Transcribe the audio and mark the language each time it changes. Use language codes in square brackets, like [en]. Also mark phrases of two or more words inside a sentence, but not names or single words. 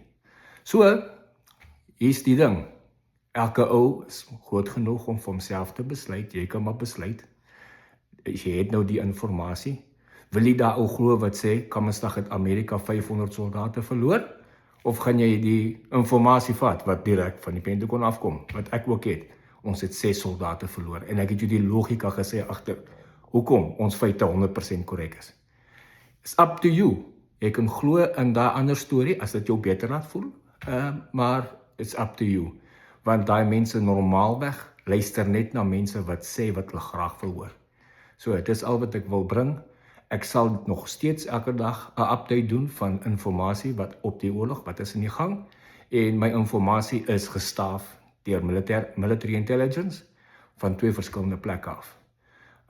[af] So, hier's die ding, elke ou is groot genoeg om vir homself te besluit, jy kan maar besluit, jy het nou die informasie, wil jy daar ou glo wat sê, kammersdag het Amerika 500 soldate verloor, of gaan jy die informasie vat, wat direk van die Pentagon afkom, wat ek ook het, ons het 6 soldate verloor, en ek het jou die logika gesê agter, hoekom ons feite 100% korrek is. [en] It's up to you, [af] jy kan glo in daai ander storie, as dit jou beter laat voel, maar [en] it's up to you, [af] want daai mense normaalweg luister net na mense wat sê wat hulle graag wil hoor. So, dit is al wat ek wil bring. Ek sal nog steeds elke dag 'n update doen van informasie wat op die oorlog, wat is in die gang, en my informasie is gestaaf deur [en] military intelligence [af] van 2 verskillende plekke af.